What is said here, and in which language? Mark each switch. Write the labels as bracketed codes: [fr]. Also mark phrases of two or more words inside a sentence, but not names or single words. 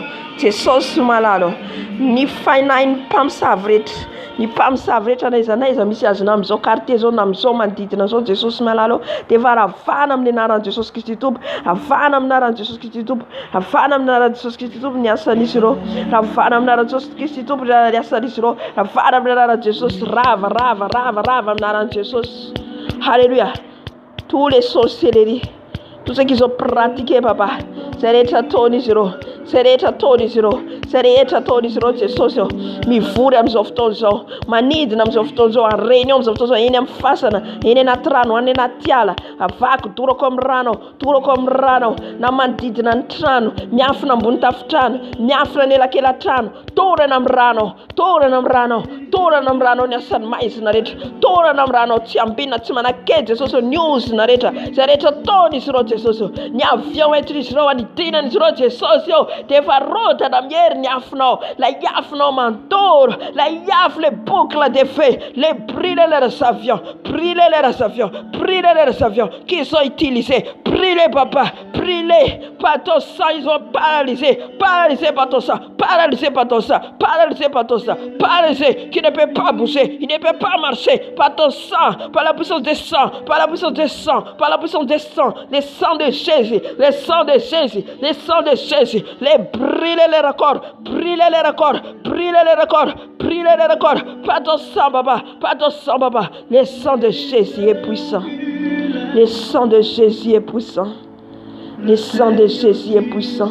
[mg] Jesosy malalo ny fainainy mpamosavy rehetra ny mpamosavy rehetra na izanaiza misy azy na amin'izao quartier zao na amin'izao manodidina zao Jesosy malalo dia efa ravana amin'ny anaran'i Jesosy Kristy tompo avana amin'ny anaran'i Jesosy Kristy tompo avana amin'ny anaran'i Jesosy Kristy tompo ny asan'izy ireo ravana amin'ny anaran'i Jesosy Kristy tompo ny asan'izy ireo ravana amin'ny anaran'i Jesosy rava amin'ny anaran'i Jesosy. [fr] Halleluja. Tous les sorcelleries tout ce qu'ils ont pratiqué papa [mg] zay rehetra ataon'izy ireo zay rehetra ataon'izy ireo Jesosy mivory amin'izao fotoana izao, manidina amin'izao fotoana izao, areny eo amin'izao fotoana izao, eny amin'ny fasana, eny anaty rano, any anaty ala, avako torako amin'ny rano, torako amin'ny rano, na manodidina ny trano, miafina ambony tafitrano, miafina anelakelan-trano, torana amin'ny rano, torana amin'ny rano, torana amin'ny rano ny asany maizina rehetra, torana amin'ny rano, tsy ambinina, tsy manakely Jesosy ny ozina rehetra, zay rehetra taon'izy ireo Jesosy, ny avion entrin'izy ireo, anidinan'izy ireo Jesosy dia efa rodana mihery ny afinao, la afinao mandoro, [fr] la afo les boucles de feu, les brûler leurs avions, brûler leurs avions, brûler leurs avions qu'ils ont utilisés, brûler papa, brûler par ton sang, ils ont paralysé, paralysé par ton sang, paralysé par ton sang, paralysé par ton sang, paralysé, qui ne peut pas bouger, il ne peut pas marcher par ton sang, par la puissance des sangs, par la puissance des sangs, par la puissance des sangs, les sangs de Jésus, les sangs de Jésus, les sangs de Jésus, les brûler les records, brûler les records, brûler les records, brûler les records, par ton sang, papa, par ton sang, papa, le sang de Jésus est puissant, le sang de Jésus est puissant, le sang de Jésus est puissant.